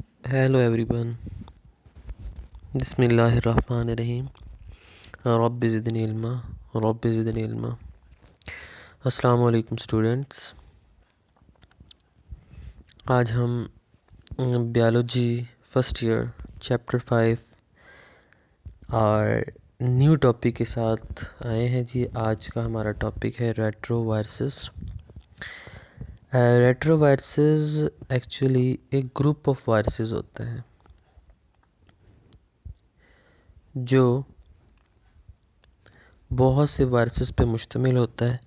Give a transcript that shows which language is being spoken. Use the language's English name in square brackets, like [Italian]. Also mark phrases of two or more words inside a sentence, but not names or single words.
[English] Hello everyone. [Arabic] بسم الله الرحمن الرحيم. رب زدني علما. رب زدني علما. السلام عليكم स्टूडेंट्स. [Urdu] آج ہم [English] biology first year chapter 5 [Urdu] اور [English] new topic [Urdu] کے ساتھ آئے ہیں جی. آج کا ہمارا ٹاپک ہے ریٹرووائرسز. ریٹرووائرسز ایکچوئلی ایک [English] group of viruses [Urdu] ہوتا ہے جو بہت سے وائرسز پہ مشتمل ہوتا ہے.